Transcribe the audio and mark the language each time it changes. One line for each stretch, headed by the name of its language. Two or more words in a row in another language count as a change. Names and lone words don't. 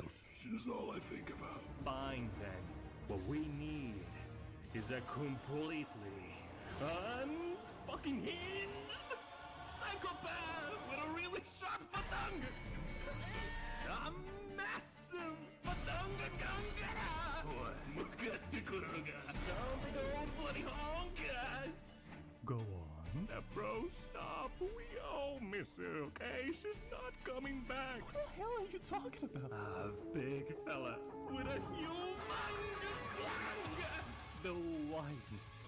English: She's all I think about. Fine then. What we need is a completely unfucking hinged psychopath with a really sharp patanga. A massive patanga gunga. Mukatti kurunga. Some big old bloody honkas. Go on. Now, bro, stop. We all miss her, okay? She's not coming back. What the hell are you talking about? A big fella with a humongous planga. The wisest.